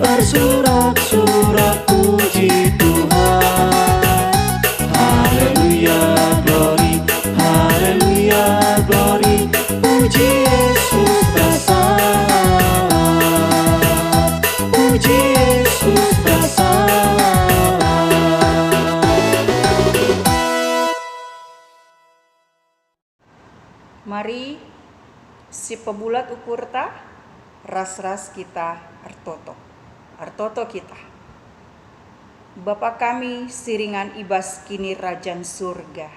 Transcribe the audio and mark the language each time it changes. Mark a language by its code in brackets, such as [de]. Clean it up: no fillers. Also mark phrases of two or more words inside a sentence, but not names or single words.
[id] bersorak-sorak puji Tuhan. Haleluya, glory, haleluya, glory, puji Yesus dasar, puji Yesus dasar. [btx] Mari si pebulat ukur ta ras-ras kita artoto kita. Bapa kami siringan ibas kini rajan surga.